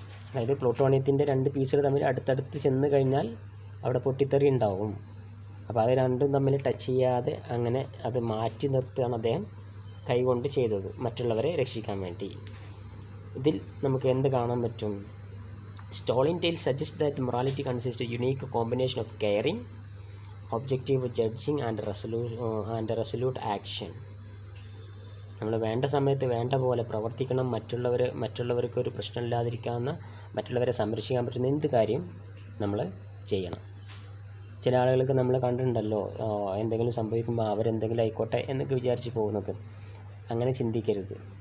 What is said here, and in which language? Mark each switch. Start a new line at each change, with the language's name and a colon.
Malayalam: അതായത് പ്ലൂട്ടോണിയത്തിൻ്റെ 2 പീസുകൾ തമ്മിൽ അടുത്തടുത്ത് ചെന്ന് കഴിഞ്ഞാൽ അവിടെ പൊട്ടിത്തെറി ഉണ്ടാവും. അപ്പോൾ അത് രണ്ടും തമ്മിൽ ടച്ച് ചെയ്യാതെ അങ്ങനെ അത് മാറ്റി നിർത്തുകയാണ് അദ്ദേഹം കൈകൊണ്ട് ചെയ്തത്, മറ്റുള്ളവരെ രക്ഷിക്കാൻ വേണ്ടി. ഇതിൽ നമുക്ക് എന്ത് കാണാൻ പറ്റും?
English: Stalin tales suggest that morality consists a unique combination of caring, objective judging and resolute action.
Malayalam: നമ്മൾ വേണ്ട സമയത്ത് വേണ്ട പോലെ പ്രവർത്തിക്കണം, മറ്റുള്ളവർക്ക് ഒരു പ്രശ്നമില്ലാതിരിക്കാവുന്ന, മറ്റുള്ളവരെ സംരക്ഷിക്കാൻ പറ്റുന്ന എന്ത് കാര്യം നമ്മൾ ചെയ്യണം. ചില ആളുകൾക്ക് നമ്മൾ കണ്ടിട്ടുണ്ടല്ലോ, എന്തെങ്കിലും സംഭവിക്കുമ്പോൾ അവരെന്തെങ്കിലും ആയിക്കോട്ടെ എന്നൊക്കെ വിചാരിച്ച് പോകുന്നത്. അങ്ങനെ ചിന്തിക്കരുത്.